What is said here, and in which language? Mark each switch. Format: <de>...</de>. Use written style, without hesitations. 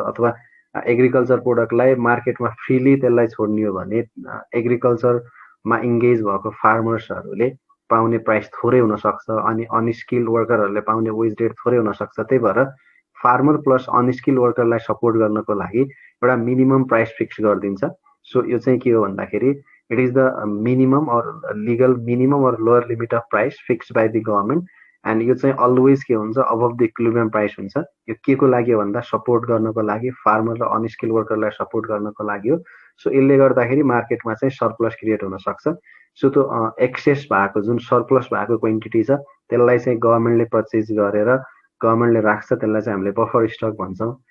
<ne>अथवा एग्रिकल्चर प्रोडक्टलाई मार्केटमा फ्रीली त्यसलाई छोड्ने हो भने एग्रिकल्चरमा इङ्गेज भएको फार्मर्सहरूले पाउने प्राइस थोरै हुन सक्छ अनि अनस्किल्ड वर्करहरूले पाउने वेज रेट थोरै हुन सक्छ। त्यही भएर फार्मर प्लस अनस्किल्ड वर्करलाई सपोर्ट गर्नको लागि एउटा मिनिमम प्राइस फिक्स गरिदिन्छ। सो यो चाहिँ के हो भन्दाखेरि</ne> <en>it is the minimum or legal minimum or lower limit of price fixed by the government and</en> <ne>यो चाहिँ</ne> <en>always</en> <ne>के हुन्छ</ne> <en>above the equilibrium price</en> <ne>हुन्छ। यो के को लागि भन्दा सपोर्ट गर्नको लागि फार्मर र अनस्किल्ड वर्करलाई सपोर्ट गर्नको लागि हो। सो यसले गर्दाखेरि मार्केटमा चाहिँ सरप्लस क्रिएट हुन सक्छ। सो त्यो एक्सेस भएको जुन सरप्लस भएको क्वान्टिटी छ त्यसलाई चाहिँ गभर्मेन्टले पर्चेज गरेर गभर्मेन्टले राख्छ, त्यसलाई चाहिँ हामीले बफर स्टक भन्छौँ।</ne>